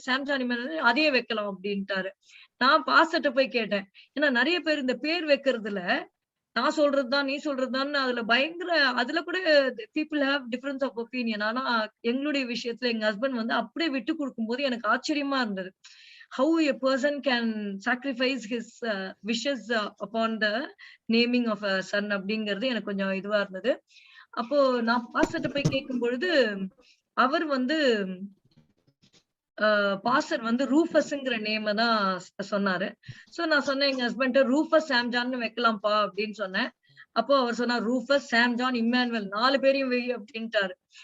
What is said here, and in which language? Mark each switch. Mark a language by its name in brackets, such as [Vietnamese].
[Tamil] சாம் John Emmanuel அதையே வைக்கலாம் அப்படின்ட்டாரு. நான் பாஸ்டர்ட்ட போய் கேட்டேன். ஏன்னா நெறைய பேர் இந்த பேர் வைக்கிறதுல, நான் சொல்றது தான், நீ சொல்றது தான்னு அதுல பயங்கர அதுல கூட [English] People have difference of opinion. [Tamil] ஆனா எங்களுடைய விஷயத்துல எங்க ஹஸ்பண்ட் வந்து அப்படியே விட்டு குடுக்கும்போது எனக்கு ஆச்சரியமா இருந்தது. [English] How a person can sacrifice his wishes upon the naming of a son [Tamil] அப்படிங்கிறது எனக்கு கொஞ்சம் இதுவா இருந்தது. அப்போ நான் பாஸ்டர்ட்ட போய் கேட்கும் பொழுது, அவர் வந்து பாஸ்டர் வந்து ரூஃபஸ்ங்கிற நேம தான் சொன்னாரு. சோ நான் சொன்னேன் எங்க ஹஸ்பண்ட்ட ரூஃபஸ் சாம் ஜான்னு வைக்கலாம்ப்பா அப்படின்னு சொன்னேன். அப்போ அவர் சொன்னார் ரூஃபஸ், சாம் ஜான், இம்மானுவேல் 4 பேரையும் வை அப்படின்ட்டாரு.